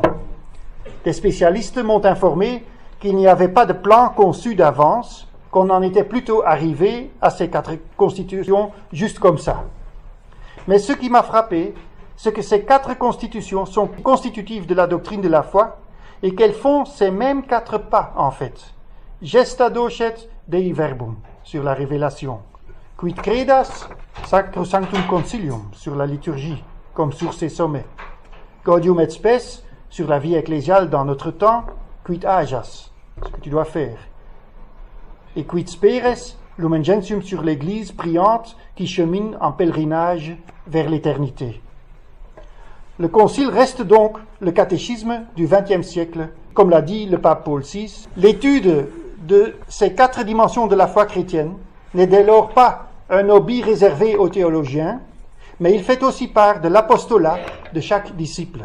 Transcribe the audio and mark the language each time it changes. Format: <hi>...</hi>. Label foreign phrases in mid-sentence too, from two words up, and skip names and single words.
<fr>Des spécialistes m'ont informé qu'il n'y avait pas de plan conçu d'avance, qu'on en était plutôt arrivé à ces 4 constitutions juste comme ça. Mais ce qui m'a frappé, c'est que ces 4 constitutions sont constitutives de la doctrine de la foi et qu'elles font ces mêmes 4 pas en fait.</fr> <la>Gesta docet Dei verbum,</la> <fr>sur la révélation.</fr> <la>Quid credas, sacrosanctum concilium,</la> <fr>sur la liturgie, comme sur ses sommets.</fr> <la>Gaudium et spes,</la> <fr>sur la vie ecclésiale dans notre temps.</fr> <la>Quid agas,</la> <fr>ce que tu dois faire.</fr> <la>Et quid speres, Lumen Gentium,</la> <fr>sur l'Église priante qui chemine en pèlerinage vers l'éternité. Le Concile reste donc le catéchisme du XXe siècle, comme l'a dit le pape Paul VI. L'étude de ces 4 dimensions de la foi chrétienne n'est dès lors pas un hobby réservé aux théologiens, mais il fait aussi part de l'apostolat de chaque disciple.</fr>